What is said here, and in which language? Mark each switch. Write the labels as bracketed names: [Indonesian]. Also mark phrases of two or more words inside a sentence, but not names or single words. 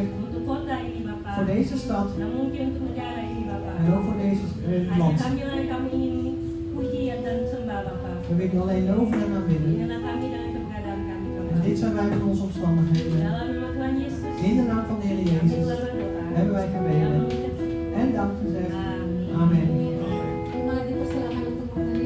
[Indonesian] untuk kota ini Bapak. [Dutch] voor deze stad [Indonesian] Dan mungkin untuk negara ini Bapak. [Dutch] en ook voor deze [Indonesian] Hanya [Dutch] land. [Indonesian] kami ingin puji dan sembah Bapak. [Dutch] We willen alleen loven en aanbidden. [Indonesian] Dengan kami dan keberadaan kami [Dutch] En [Indonesian] Tuhan. [Dutch] dit zijn wij met onze omstandigheden. [Indonesian] Dalam nama Tuhan Yesus. [Dutch] In de naam van de Heer [Indonesian] Kami [Dutch] Jezus [Indonesian] telah berdoa. [Dutch] hebben wij gebeden en dank gezegd. [Indonesian] Amin. [Dutch] Amen. [Indonesian] Mari dipersilakan untuk memberi.